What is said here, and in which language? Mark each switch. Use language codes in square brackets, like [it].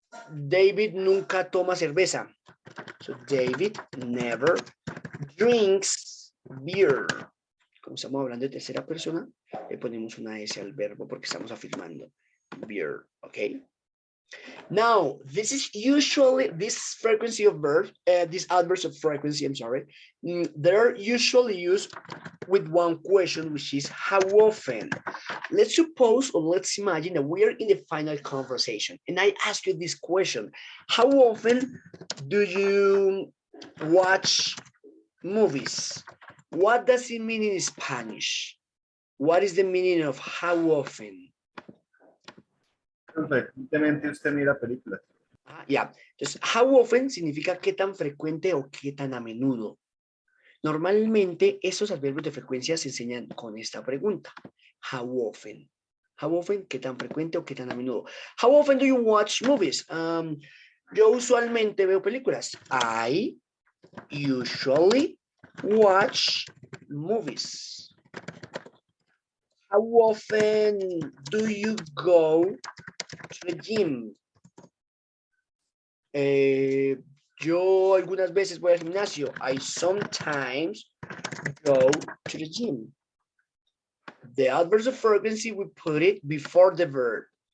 [es] David nunca toma cerveza. [en] So, David never drinks beer. [es] Como estamos hablando de tercera persona, le ponemos una S al verbo porque estamos afirmando. Beer, ¿ok? [en] Now, this is usually this frequency of verb, this adverbs of frequency, I'm sorry, they're usually used with one question, which is how often. Let's suppose or let's imagine that we are in the final conversation and I ask you this question: how often do you watch movies? What does it mean in Spanish? What is the meaning of how often? [es] Frecuentemente usted mira películas. Ya, entonces, how often significa qué tan frecuente o qué tan a menudo. Normalmente, estos adverbios de frecuencia se enseñan con esta pregunta. [en] How often? How often, [es] qué tan frecuente o qué tan a menudo. [en] How often do you watch movies? [es] Yo usualmente veo películas. [en] I usually watch movies. How often do you go to the gym? [es] Yo algunas veces voy al gimnasio. [en] I sometimes go to the gym. The adverb of frequency, we put it before the verb.